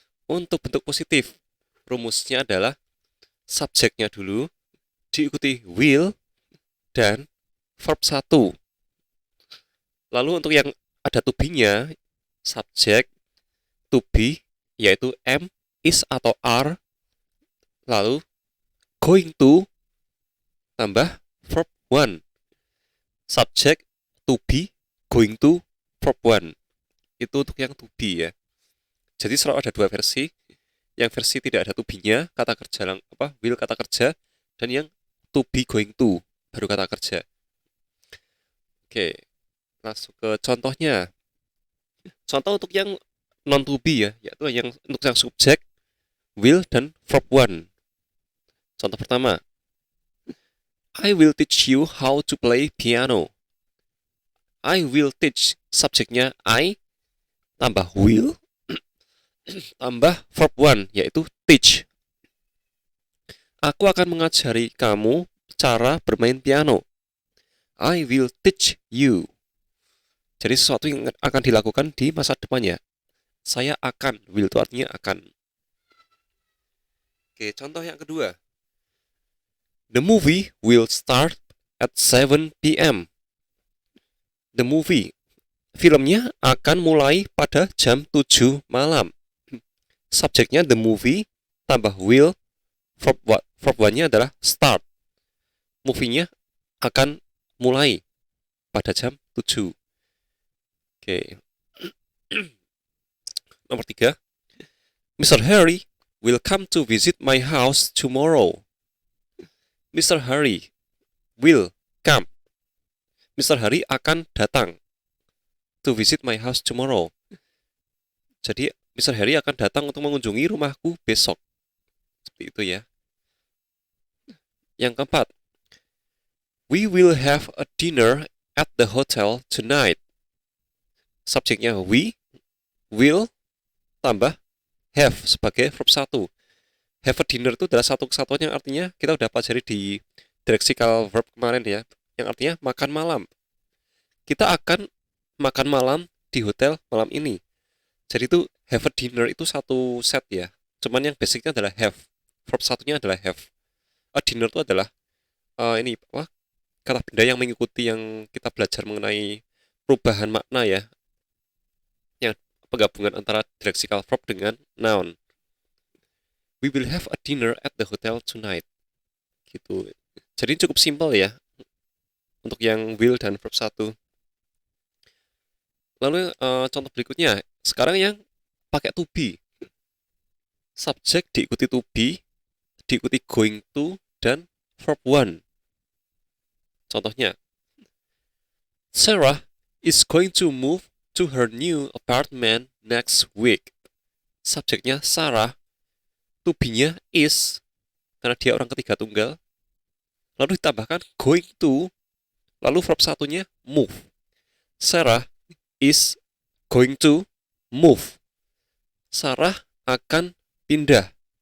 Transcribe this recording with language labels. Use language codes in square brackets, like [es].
[id] Untuk bentuk positif, rumusnya adalah subjeknya dulu, diikuti will dan verb satu. Lalu untuk yang ada to be-nya, subjek, to be, yaitu am, is atau are, lalu going to, tambah verb one. Subjek, to be, going to, verb one. Itu untuk yang to be ya. Jadi selalu ada dua versi. Yang versi tidak ada to be-nya, kata kerja will kata kerja, dan yang to be going to baru kata kerja. Oke, langsung ke contohnya. Contoh untuk yang non to be ya, yaitu yang untuk yang subjek, will dan verb one. [en] Contoh pertama, I will teach you how to play piano. I will teach, [id] subjeknya I, tambah will, tambah verb one, yaitu teach. Aku akan mengajari kamu cara bermain piano. [en] I will teach you. [id] Jadi sesuatu yang akan dilakukan di masa depannya. Saya akan, will itu artinya akan. Oke, contoh yang kedua. [en] The movie will start at 7 p.m. The movie, [id] filmnya akan mulai pada jam 7 malam. Subjeknya the movie, tambah will, verb one-nya adalah start. Movie-nya akan mulai pada jam 7. Oke. Nomor 3. Mr. [en] Harry will come to visit my house tomorrow. Mr. Harry will come. Mr. Harry [id] akan datang [en] to visit my house tomorrow. Jadi Mr. [id] Harry akan datang untuk mengunjungi rumahku besok. Seperti itu ya. Yang keempat, [en] we will have a dinner at the hotel tonight. [id] Subjeknya we, will, tambah have sebagai verb satu. Have a dinner itu adalah satu kesatuan yang artinya kita udah pelajari di lexical verb kemarin ya, yang artinya makan malam. Kita akan makan malam di hotel malam ini. Jadi itu have a dinner itu satu set ya. Cuman yang basicnya adalah have. Verb satunya adalah have. A dinner itu adalah ini kata benda yang mengikuti yang kita belajar mengenai perubahan makna ya. Yang penggabungan antara lexical verb dengan noun. [en] We will have a dinner at the hotel tonight. [id] Gitu. Jadi cukup simpel ya untuk yang will dan verb satu. Lalu contoh berikutnya, sekarang yang pakai to be. Subjek diikuti to be, diikuti going to, dan verb one. Contohnya, [en] Sarah is going to move to her new apartment next week. [id] Subjeknya Sarah, to be-nya is, karena dia orang ketiga tunggal. lalu ditambahkan going to, lalu verb satunya move. [en] Sarah is going to move. [id] Sarah akan pindah.